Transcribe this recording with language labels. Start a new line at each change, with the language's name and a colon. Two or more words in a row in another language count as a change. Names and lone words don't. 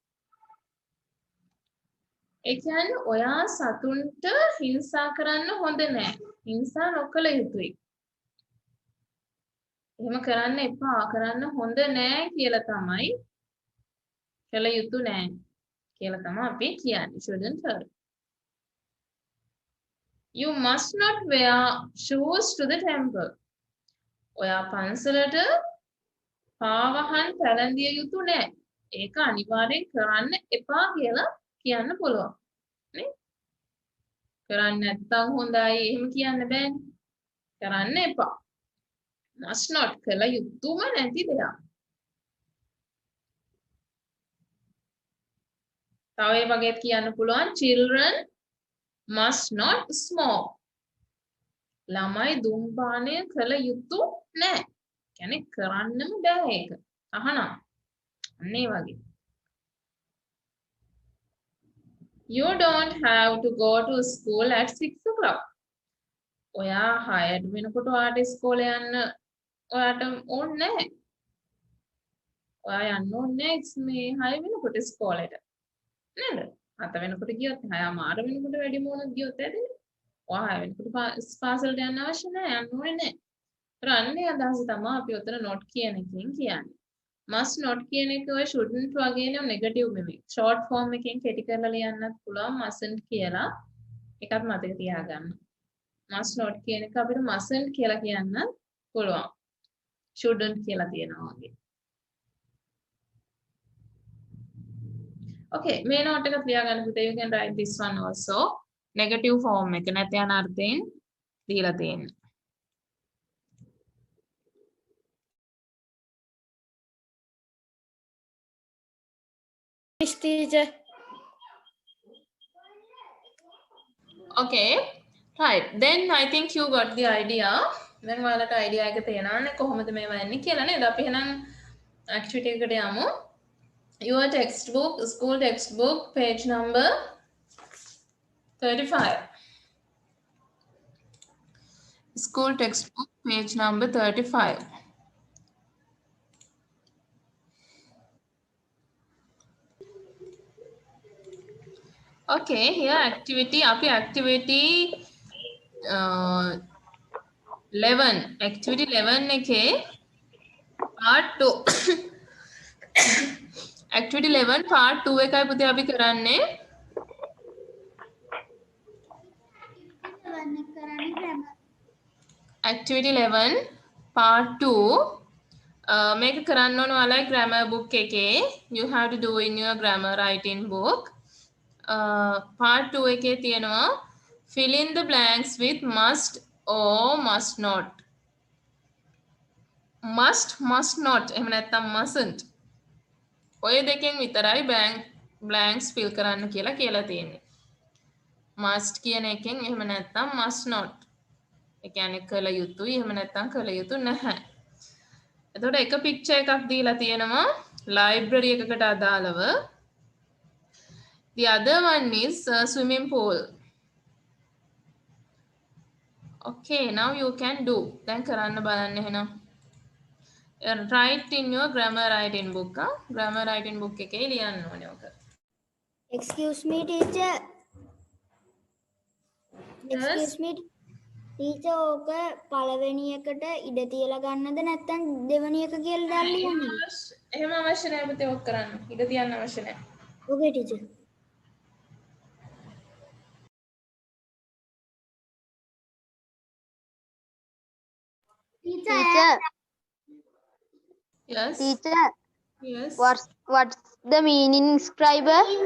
Sinhala: ඒ කියන්නේ ඔයා සතුන්ට හිංසා කරන්න හොඳ නෑ. හිංසා නොකළ යුතුයි. එහෙම කරන්න එපා. කරන්න හොඳ නෑ කියලා තමයි කළ යුතු නෑ කියලා තමයි අපි කියන්නේ.
English: Shouldn't hurt. You must not wear shoes to the temple.
Sinhala: ඔයා පන්සලට පාවහන් පැළඳිය යුතු නෑ. ඒක අනිවාර්යෙන් කරන්න එපා කියලා කියන්න පුළුවන්. නේ? කරන්න නැත්තම් හොඳයි එහෙම කියන්න බෑනේ. කරන්න එපා.
English: must not
Sinhala: කළ යුතුම නැති දෙයක්. තව ඒ වගේත් කියන්න පුළුවන්
English: children must not smoke.
Sinhala: ළමයි දුම්පානය කළ යුතු නෑ. කියන්නේ කරන්නම බෑ ඒක. අහනවා. අන්න ඒ වගේ.
English: You don't have to go to school at 6 o'clock.
Sinhala: ඔයා 6ට වෙනකොට ඔයාට ඉස්කෝලේ යන්න ඔයාට ඕනේ නැහැ. ඔයා යන්න ඕනේ මේ 6 වෙනකොට ඉස්කෝලේට. නේද? 7 වෙනකොට ගියොත් 6:00 වෙනකොට වැඩිම වුණොත් ගියොත් ඇදෙන්නේ. ඔයා 6 වෙනකොට පාසලට යන්න අවශ්‍ය නැහැ. යන්න ඕනේ නැහැ. රන්නේ අදහස තමයි අපි උතන not කියන එකෙන් කියන්නේ.
English: must not
Sinhala: කියන එක ඔය shouldn't වගේ නේ නෙගටිව් නෙමෙයි.
English: short form
Sinhala: එකෙන් කෙටි කරලා ලියන්නත් පුළුවන් mustn't කියලා. ඒකත් මතක තියාගන්න.
English: must not
Sinhala: කියන එක අපිට mustn't කියලා කියන්න පුළුවන්. shouldn't කියලා තියෙනවා වගේ. Okay, මේ note එක ලියාගන්න පුතේ.
English: You can write this one also. negative form
Sinhala: එක නැත්නම් යන අර්ථයෙන් දීලා තියෙනවා.
English: Miss teacher. Okay, right. Then I think you got the idea.
Sinhala: Then ඔයාලට idea එක තේරෙනවනේ කොහොමද මේවා එන්නේ කියලා නේද? අපි එහෙනම් activity එකට යමු.
English: Your textbook, school textbook, page number 35. School textbook, page number 35. Okay, here activity, අපි activity 11, activity 11 එකේ part 2. activity 11 part 2
Sinhala: එකයි පුතේ අපි කරන්නේ.
English: activity 11 part 2
Sinhala: මේක කරන්න ඕන ඔයාලගේ
English: grammar book
Sinhala: එකේ.
English: You have to do in your grammar writing book. part 2
Sinhala: එකේ තියෙනවා
English: fill in the blanks with must or must not. must not එහෙම නැත්නම් mustn't.
Sinhala: ඔය දෙකෙන් විතරයි
English: blanks fill
Sinhala: කරන්න කියලා තියෙන්නේ. must කියන එකෙන් එහෙම නැත්නම්
English: must not.
Sinhala: ඒ කියන්නේ කළ යුතුයි එහෙම නැත්නම් කළ යුතු නැහැ. එතකොට එක picture එකක් දීලා තියෙනවා library එකකට අදාළව.
English: The other one is swimming pool. Okay, now you can do.
Sinhala: දැන් කරන්න බලන්න එහෙනම්.
English: Write in your grammar writing book. Grammar writing book
Sinhala: එකේ ලියන්න ඕනේ ඔක.
English: Excuse me, teacher. Yes. Excuse me, teacher.
Sinhala: ඕක පළවෙනි එකට ඉඩ තියලා ගන්නද නැත්නම් දෙවෙනි එක කියලා දාලා ලියන්නද? එහෙම අවශ්‍ය නැහැ පුතේ ඔක් කරන්න. ඉඩ තියන්න අවශ්‍ය නැහැ.
English: Okay, teacher. Teacher, Yes. teacher, Yes. what's the meaning scriber?